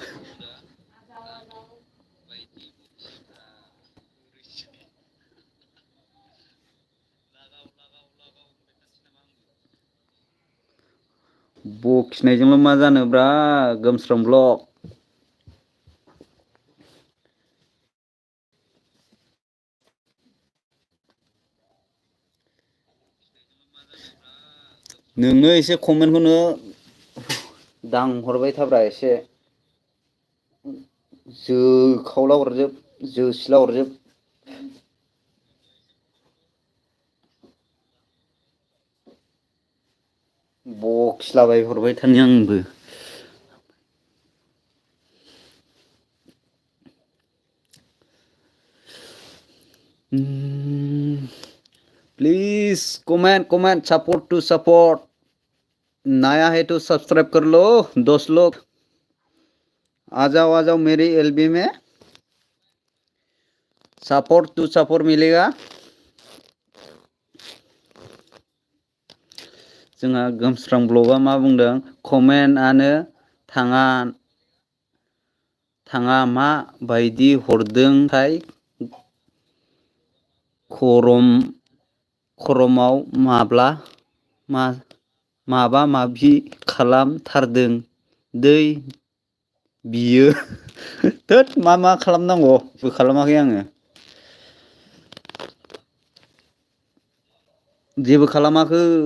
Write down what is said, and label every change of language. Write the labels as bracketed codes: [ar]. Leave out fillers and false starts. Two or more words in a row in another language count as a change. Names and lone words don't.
[brx] बखिनायजोंल' मा जानोब्रा गोमस्रां ब्लग नोंनो एसे कमेन्टखौनो दांहरबाय थाब्रा एसे जोखावला हरजोब जोसिला हरजोब बखिलाबाय हरबाय थानि आंबो [en] please comment support to support [hi] नया है तो सब्सक्राइब कर लो दोस्त लोग आ जाओ मेरी एलबी में [en] support to support [brx] मिलेगा जोंहा गोमस्रां ब्लगआ मा बुंदों कमेन्टआनो थाङा मा बायदि हरदोंथाय खरमाव माबा माबि खालामथारदों दै बियो थोद मा खालामनांगौ खालामाखै आङो जेबो खालामाखै